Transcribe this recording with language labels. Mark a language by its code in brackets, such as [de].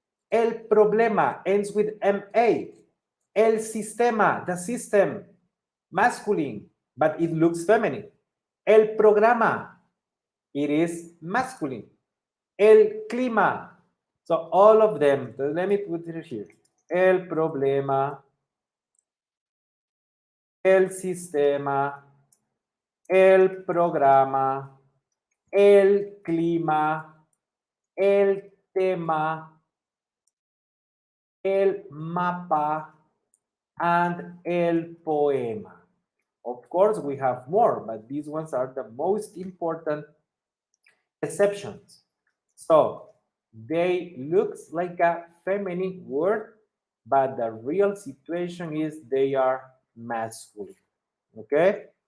[en] El problema ends with MA. El sistema, the system, masculine, but it looks feminine. El programa, it is masculine. [es] El clima. [en] So all of them, let me put it here. [es] El problema, el sistema, el programa, el clima, el tema, el mapa, and el poema. [en] Of course, we have more, but these ones are the most important exceptions. So they looks like a feminine word, but the real situation is they are masculine. Okay?